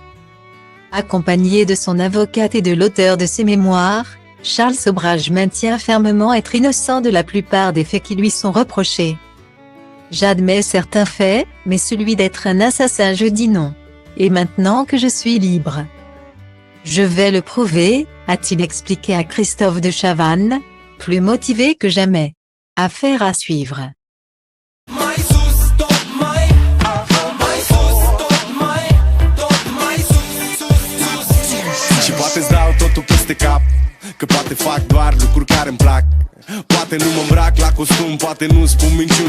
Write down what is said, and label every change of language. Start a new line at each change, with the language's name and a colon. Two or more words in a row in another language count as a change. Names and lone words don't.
French: Accompagné de son avocate et de l'auteur de ses mémoires, Charles Sobhraj maintient fermement être innocent de la plupart des faits qui lui sont reprochés. J'admets certains faits, mais celui d'être un assassin je dis non. Et maintenant que je suis libre, je vais le prouver, a-t-il expliqué à Christophe de Chavannes, plus motivé que jamais. Affaire à suivre.
Romanian: Și poate-ți dau totul peste cap, că poate fac doar lucruri care îmi plac. Poate nu mă îmbrac la costum, poate nu spun minciuni.